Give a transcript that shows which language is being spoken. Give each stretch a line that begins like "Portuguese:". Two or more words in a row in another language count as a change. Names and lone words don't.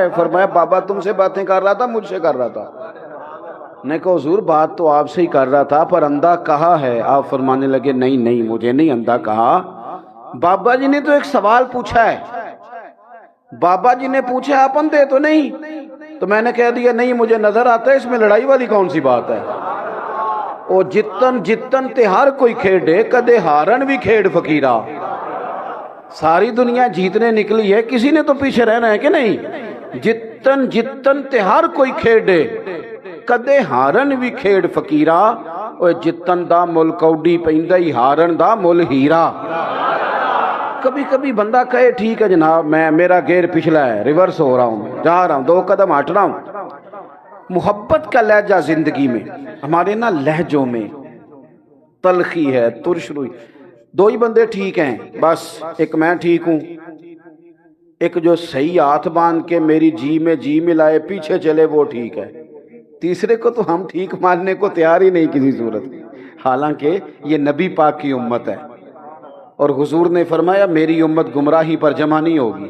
Urdu: فرمایا بابا تم سے باتیں کر رہا تھا، مجھ سے کر رہا تھا۔ نے کہا حضور بات تو آپ سے ہی کر رہا تھا پر اندھا کہا ہے۔ آپ فرمانے لگے نہیں نہیں مجھے نہیں اندھا کہا، بابا جی نے تو ایک سوال پوچھا ہے، بابا جی نے پوچھا آپ اندھے تو نہیں، تو میں نے کہہ دیا نہیں مجھے نظر آتا ہے، اس میں لڑائی والی کون سی بات ہے؟
Punjabi: او جتن جتن تے ہر کوئی کھیڑے، کدے ہارن بھی کھیڑ فقیرہ۔
Urdu: ساری دنیا جیتنے نکلی ہے، کسی نے تو پیچھے رہنا ہے کہ نہیں؟
Punjabi: جتن جتن تے ہر کوئی کھیڑے، کدے ہارن بھی کھیڑ فقیرہ، او جتن دا مل کوڈی پیندا ہی ہارن دا مل ہیرا۔
Urdu: کبھی کبھی بندہ کہے ٹھیک ہے جناب میں میرا گیئر پچھلا ہے، ریورس ہو رہا ہوں، جا رہا ہوں، 2 قدم ہٹ رہا ہوں۔ محبت کا لہجہ زندگی میں، ہمارے نا لہجوں میں تلخی ہے، ترش روئی۔ 2 ہی بندے ٹھیک ہیں بس، ایک میں ٹھیک ہوں، ایک جو صحیح ہاتھ باندھ کے میری جی میں جی ملائے پیچھے چلے وہ ٹھیک ہے، تیسرے کو تو ہم ٹھیک ماننے کو تیار ہی نہیں کسی صورت، حالانکہ یہ نبی پاک کی امت ہے، اور حضور نے فرمایا میری امت گمراہی پر جمع نہیں ہوگی۔